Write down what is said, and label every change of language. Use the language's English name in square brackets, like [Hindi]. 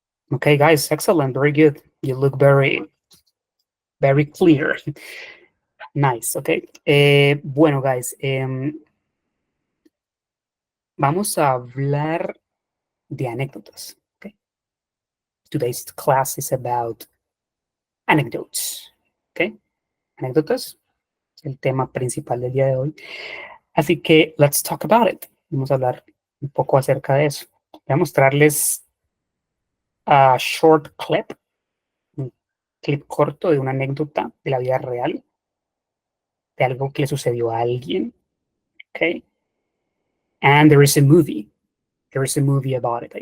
[English] Okay, guys, excellent, very good. You look very, very clear. Nice, okay. [Spanish] Bueno, guys, vamos a hablar de anécdotas. [English] Okay. Today's class is about anecdotes. [Spanish] Okay, anécdotas, el tema principal del día de hoy. Así que [English] let's talk about it. [Spanish] Vamos a hablar un poco acerca de eso. Voy a mostrarles [English] a short clip, [Spanish] un clip corto de una anécdota de la vida real, de algo que le sucedió a alguien. [English] Okay, and there is a movie. There is a movie about it.